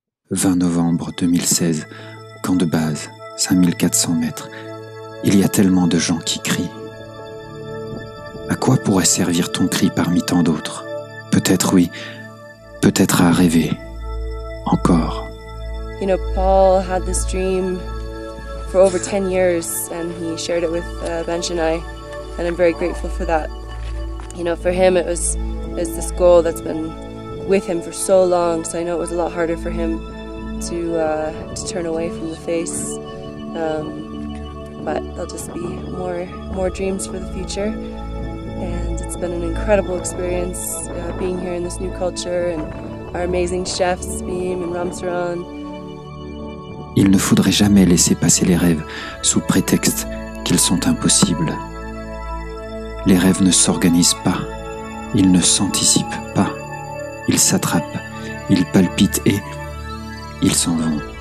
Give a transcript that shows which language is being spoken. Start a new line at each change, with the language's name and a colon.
French: 20 novembre 2016, camp de base, 5400 mètres. Il y a tellement de gens qui crient. À quoi pourrait servir ton cri parmi tant d'autres? Peut-être oui, peut-être à rêver. Encore.
English: You know, Paul had this dream for over 10 years and he shared it with Benj and I, and I'm very grateful for that. You know, for him it was this goal that's been with him for so long, so I know it was a lot harder for him to turn away from the face. But there'll just be more dreams for the future, and it's been an incredible experience being here in this new culture and our amazing chefs, Beam and Ramsaran.
French: Il ne faudrait jamais laisser passer les rêves sous prétexte qu'ils sont impossibles. Les rêves ne s'organisent pas, ils ne s'anticipent pas, ils s'attrapent, ils palpitent et ils s'en vont.